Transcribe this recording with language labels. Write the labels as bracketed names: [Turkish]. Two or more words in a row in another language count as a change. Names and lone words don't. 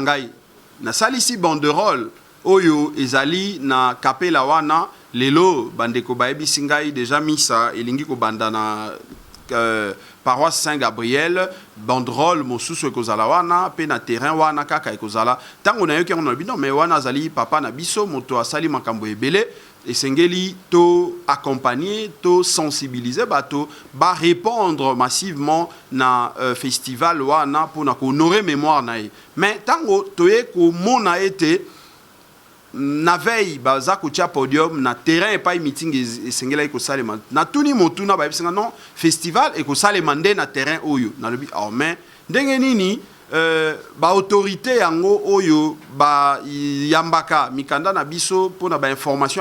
[Lingala] ngai na salisi banderole oyo ezali na kapela wana lelo bandeko baebisi ngai déjà misa elingi ko banda na paroisse Saint-Gabriel banderole mosusu ekozala wana pe na terrain wana kaka ekozala tango na yoki [French] on a dit non mais [Lingala] wana azali papa na biso moto asali makambo ebele esengeli to accompagner, to sensibiliser, to [French] répondre massivement [Lingala] na festival wana pour na [French] honorer mémoire [Lingala] nae. Mais tango toye ko mona été na veille baza ko tia podium na terrain [French] et pas meeting [Lingala] esengela ko salema na tuni motuna ba bisinga non festival et ko salema nde na terrain oyo na lobi oh mais ndenge nini ba autorité yango oyo ba yambaka mikanda na biso pona ba information